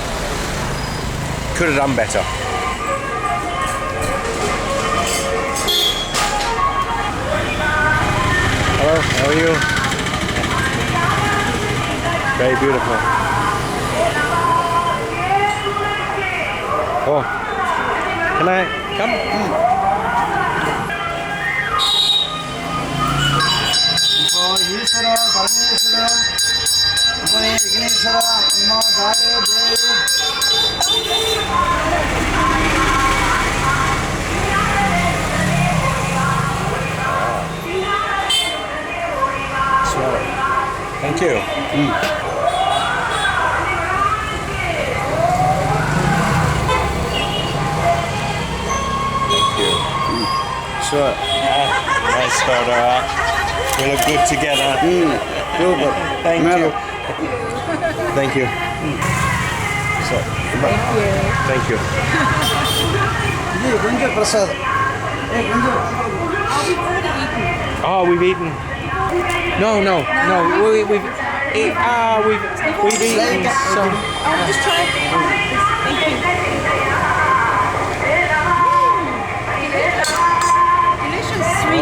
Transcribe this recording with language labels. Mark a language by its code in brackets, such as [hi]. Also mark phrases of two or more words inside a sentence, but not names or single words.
[en] Could have done better. Hello, how are you? Very beautiful. Oh, can I come? [kn] ಈಶ್ವರ ಪರಮೇಶ್ವರ ಅಪ್ಪನೇ ವಿಘ್ನೇಶ್ವರ ಅಮ್ಮ ತಾಯೇ ದೇವಿ [en] Thank you. Thank you. Sure. Nice photo. We look good together. Super. Thank you. Thank you. So, thank you. [kn] ಇದು ಕೊಂಚ ಪ್ರಸಾದ [en] Oh, we've eaten. No. We've eaten. So. I'm just trying. Thank you. Delicious, sweet.